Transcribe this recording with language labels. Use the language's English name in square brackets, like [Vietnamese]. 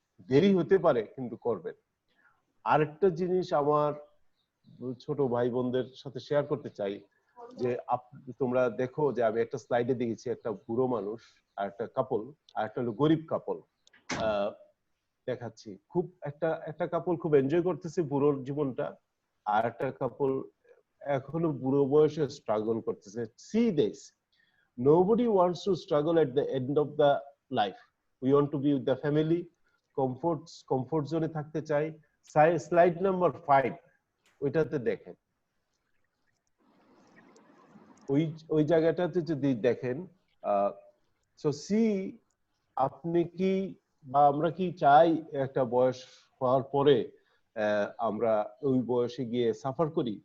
[Bangla] দেরি হতে পারে কিন্তু করবেন। আরেকটা জিনিস আমার ছোট ভাই বোনদের সাথে শেয়ার করতে চাই, যে তোমরা দেখো যে আমি একটা স্লাইডে দেখেছি একটা বুড়ো মানুষ আর একটা কাপল, আর একটা হলো গরিব কাপল দেখাচ্ছি। খুব একটা কাপল খুব এনজয় করতেছে বুড়োর জীবনটা, আর একটা কাপল এখনো বুড়ো বয়সে স্ট্রাগল করতেছে। [English] See this, nobody wants to struggle at the end of the life. We want to be with the family, comfort zone [Bangla] থাকতে চাই। স্লাইড নাম্বার 5 ওইটাতে দেখেন, ওই জায়গাটাতে যদি দেখেন, সো সি, আপনি কি বা আমরা কি চাই একটা বয়স হওয়ার পরে আমরা ওই বয়সে গিয়ে সাফার করি?